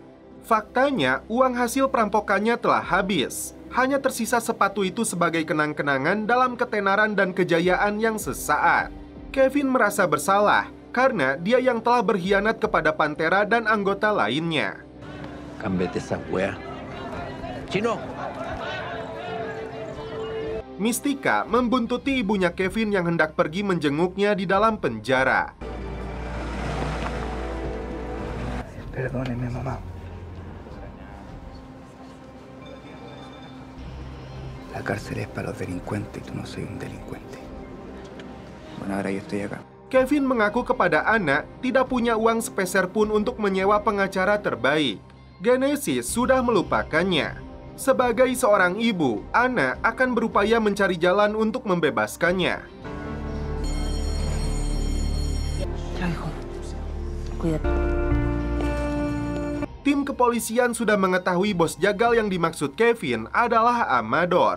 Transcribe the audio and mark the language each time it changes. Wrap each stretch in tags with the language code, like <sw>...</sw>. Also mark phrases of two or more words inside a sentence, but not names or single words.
<id>Faktanya, uang hasil perampokannya telah habis. Hanya tersisa sepatu itu sebagai kenang-kenangan dalam ketenaran dan kejayaan yang sesaat. Kevin merasa bersalah karena dia yang telah berkhianat kepada Pantera dan anggota lainnya.</id> <es>Cámbiate esa wea. Chino.</es> <id>Mystica membuntuti ibunya Kevin yang hendak pergi menjenguknya di dalam penjara.</id> <es>Perdóneme, mamá. La cárcel es para los delincuentes y tú no soy un delincuente. Bueno, ahora yo estoy acá.</es> <id>Kevin mengaku kepada Anna tidak punya uang sepeser pun untuk menyewa pengacara terbaik. Genesis sudah melupakannya. Sebagai seorang ibu, Anna akan berupaya mencari jalan untuk membebaskannya. Tim kepolisian sudah mengetahui bos jagal yang dimaksud Kevin adalah Amador.</id>